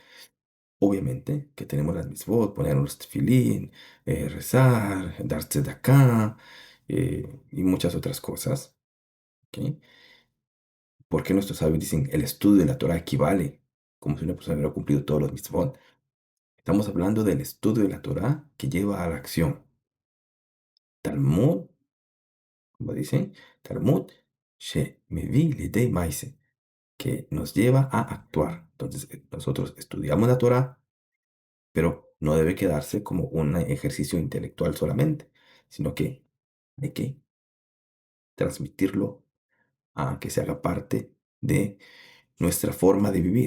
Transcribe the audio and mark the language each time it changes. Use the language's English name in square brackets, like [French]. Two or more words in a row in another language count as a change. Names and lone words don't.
[Spanish] Obviamente que tenemos las misbot, poner los tefilín, rezar, darse de acá y muchas otras cosas. ¿Ok? Porque nuestros sabios dicen el estudio de la Torah equivale como si una persona hubiera cumplido todos los mitzvot? Estamos hablando del estudio de la Torah que lleva a la acción. Talmud, como dicen, [Hebrew] תלמוד שמביא לידי מעשה, que nos lleva a actuar. [Spanish] Entonces, nosotros estudiamos la Torah, pero no debe quedarse como un ejercicio intelectual solamente, sino que hay que transmitirlo a que se haga parte de nuestra forma de vivir.